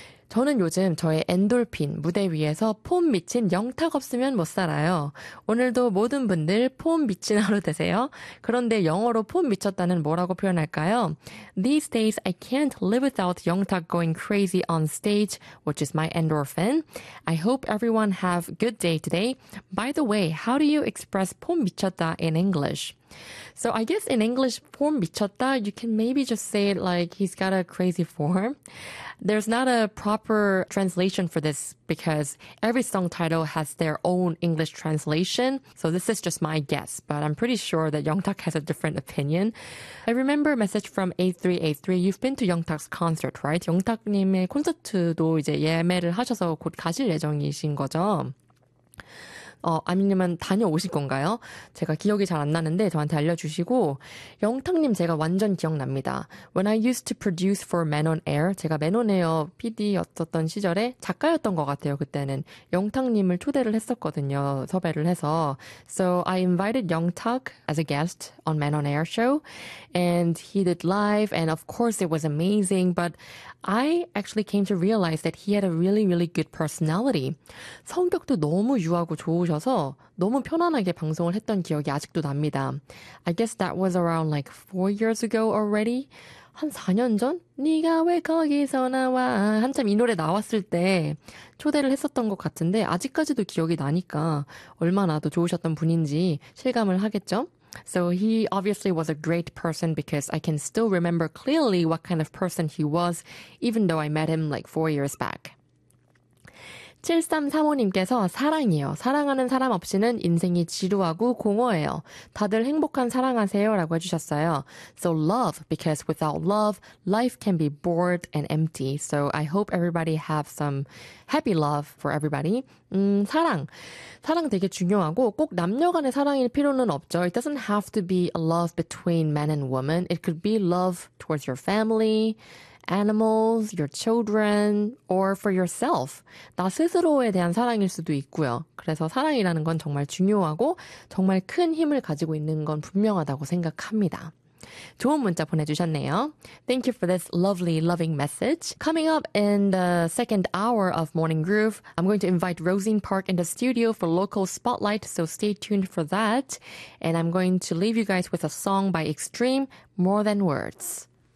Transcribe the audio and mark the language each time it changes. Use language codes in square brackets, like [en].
[ko] 저는 요즘 저의 엔돌핀, 무대 위에서 폼 미친 영탁 없으면 못 살아요. 오늘도 모든 분들 폼 미친 하루 되세요. 그런데 영어로 폼 미쳤다는 뭐라고 표현할까요? [en] These days I can't live without 영탁 going crazy on stage, which is my endorphin. I hope everyone have good day today. By the way, how do you express [ko] 폼 미쳤다 [en] in English? So I guess in English, [ko] 폼 미쳤다, [en] you can maybe just say it like he's got a crazy form. There's not a proper translation for this because every song title has their own English translation. So this is just my guess, but I'm pretty sure that Yongtak has a different opinion. I remember a message from 8383. You've been to Yongtak's concert, right? [ko] 영탁님의 콘서트도 이제 예매를 하셔서 곧 가실 예정이신 거죠? 아니면 다녀오실 건가요? 제가 기억이 잘 안 나는데 저한테 알려주시고 영탁님 제가 완전 기억납니다. [en] When I used to produce for Man on Air, [ko] 제가 Man on Air PD였었던 시절에 작가였던 것 같아요. 그때는 영탁님을 초대를 했었거든요. 섭외를 해서 [en] So I invited Yongtak as a guest on Man on Air show and he did live and of course it was amazing but I actually came to realize that he had a really really good personality. [ko] 성격도 너무 유하고 좋으셔서 너무 편안하게 방송을 했던 기억이 아직도 납니다. [en] I guess that was around like 4 years ago already. [ko] 한 4년 전? 네가 왜 거기서 나와? 한참 이 노래 나왔을 때 초대를 했었던 것 같은데 아직까지도 기억이 나니까 얼마나 더 좋으셨던 분인지 실감을 하겠죠? [en] So he obviously was a great person because I can still remember clearly what kind of person he was even though I met him like 4 years back. [ko] 7335님께서 사랑이요. 사랑하는 사람 없이는 인생이 지루하고 공허해요. 다들 행복한 사랑하세요 라고 해주셨어요. [en] So love, because without love, life can be bored and empty. So I hope everybody have some happy love for everybody. 사랑. [ko] 사랑 되게 중요하고 꼭 남녀간의 사랑일 필요는 없죠. [en] It doesn't have to be a love between man and woman. It could be love towards your family, animals, your children, or for yourself. [ko] 나 스스로에 대한 사랑일 수도 있고요. 그래서 사랑이라는 건 정말 중요하고 정말 큰 힘을 가지고 있는 건 분명하다고 생각합니다. 좋은 문자 보내주셨네요. [en] Thank you for this lovely, loving message. Coming up in the second hour of Morning Groove, I'm going to invite Rosine Park in the studio for local spotlight, so stay tuned for that. And I'm going to leave you guys with a song by Extreme, More Than Words.